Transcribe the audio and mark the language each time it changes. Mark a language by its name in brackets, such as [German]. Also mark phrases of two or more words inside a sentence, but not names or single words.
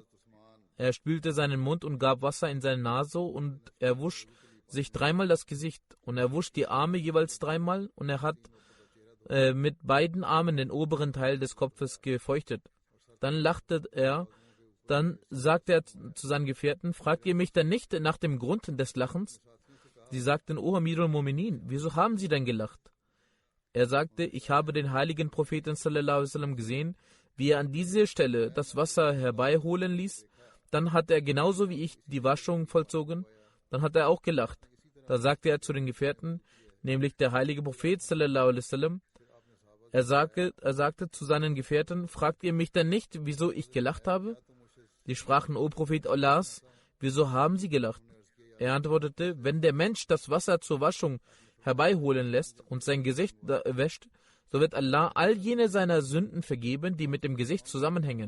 [German] Er spülte seinen Mund und gab Wasser in seine Nase und er wusch sich 3-mal das Gesicht und er wusch die Arme jeweils 3-mal und er hat mit beiden Armen den oberen Teil des Kopfes gefeuchtet. Dann lachte er Dann sagte er zu seinen Gefährten, fragt ihr mich denn nicht nach dem Grund des Lachens? Sie sagten, [Arabic] O أمير المؤمنين, [German] wieso haben Sie denn gelacht? Er sagte, ich habe den heiligen Propheten [Arabic] صلى الله عليه وسلم [German] gesehen, wie er an dieser Stelle das Wasser herbeiholen ließ. Dann hat er genauso wie ich die Waschung vollzogen. Dann hat er auch gelacht. Da sagte er zu den Gefährten, nämlich der heilige Prophet [Arabic] صلى الله عليه وسلم, [German] er sagte zu seinen Gefährten, fragt ihr mich denn nicht, wieso ich gelacht habe? Sie sprachen, O Prophet Allahs, wieso haben Sie gelacht? Er antwortete, wenn der Mensch das Wasser zur Waschung herbeiholen lässt und sein Gesicht wäscht, so wird Allah all jene seiner Sünden vergeben, die mit dem Gesicht zusammenhängen.